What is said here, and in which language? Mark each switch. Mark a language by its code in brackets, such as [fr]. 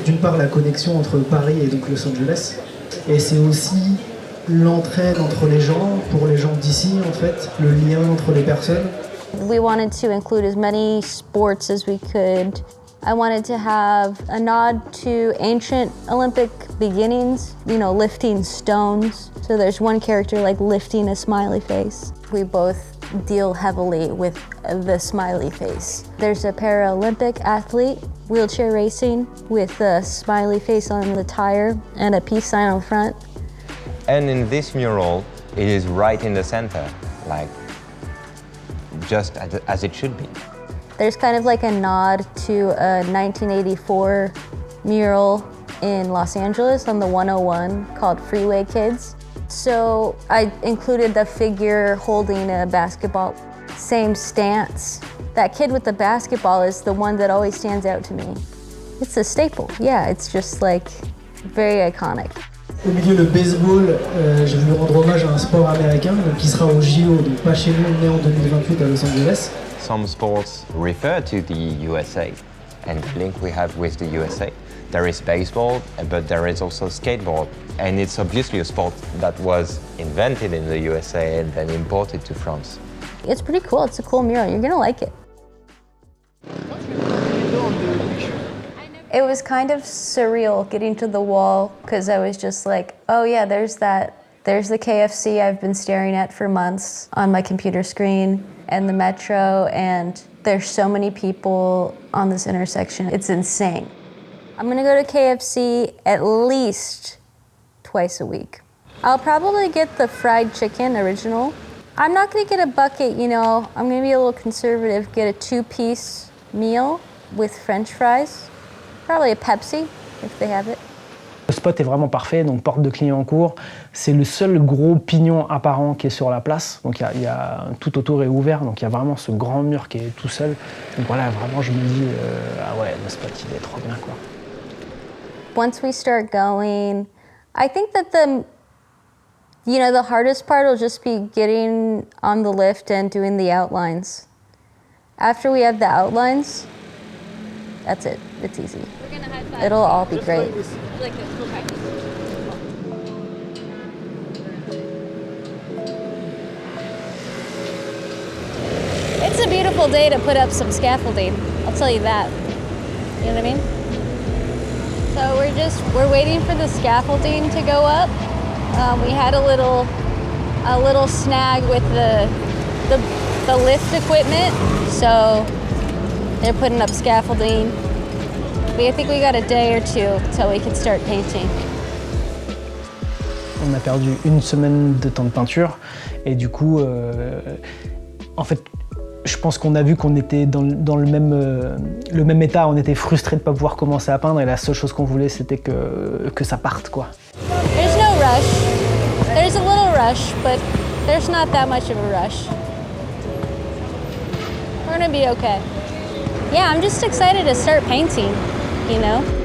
[fr] D'une part, la connexion entre Paris et donc Los Angeles. Et c'est aussi l'entraide entre les gens, pour les gens d'ici, en fait, le lien entre les personnes. [en] We wanted to include as many sports as we could. I wanted to have a nod to ancient Olympic beginnings, lifting stones. So there's one character like lifting a smiley face. We both deal heavily with the smiley face. There's a Paralympic athlete, wheelchair racing, with a smiley face on the tire and a peace sign on front. And in this mural, it is right in the center, like just as it should be. There's kind of like a nod to a 1984 mural in Los Angeles on the 101 called Freeway Kids. So I included the figure holding a basketball, same stance. That kid with the basketball is the one that always stands out to me. It's a staple, yeah, it's just like very iconic. [fr] Au milieu, le baseball, j'ai voulu rendre hommage à un sport américain qui sera au JO, donc pas chez nous, mais en 2028 à Los Angeles. [en] Some sports refer to the USA, and link we have with the USA. There is baseball, but there is also skateboard. And it's obviously a sport that was invented in the USA and then imported to France. It's pretty cool. It's a cool mural. You're gonna like it. It was kind of surreal getting to the wall because I was just like, oh yeah, there's the KFC I've been staring at for months on my computer screen and the metro, and there's so many people on this intersection. It's insane. I'm gonna go to KFC at least twice a week. I'll probably get the fried chicken original. I'm not gonna get a bucket, you know, I'm gonna be a little conservative, get a 2-piece meal with French fries. Probably a Pepsi, if they have it. [fr] Le spot est vraiment parfait, donc porte de Clignancourt. C'est le seul gros pignon apparent qui est sur la place. Donc il y a tout autour est ouvert, donc il y a vraiment ce grand mur qui est tout seul. Donc voilà, vraiment je me dis, ah ouais, le spot il est trop bien quoi. [en] Once we start going, I think that the hardest part will just be getting on the lift and doing the outlines. After we have the outlines, that's it. It's easy. It'll all be great. Like this, okay. It's a beautiful day to put up some scaffolding, I'll tell you that. You know what I mean? So we're waiting for the scaffolding to go up. We had a little snag with the lift equipment, so they're putting up scaffolding. I think we got a day or two till we can start painting. [fr] On a perdu une semaine de temps de peinture et du coup, en fait, je pense qu'on a vu qu'on était dans le même état, on était frustrés de ne pas pouvoir commencer à peindre et la seule chose qu'on voulait c'était que ça parte quoi. [en] There's no rush. There's a little rush, but there's not that much of a rush. We're gonna be okay. Yeah, I'm just excited to start painting, you know?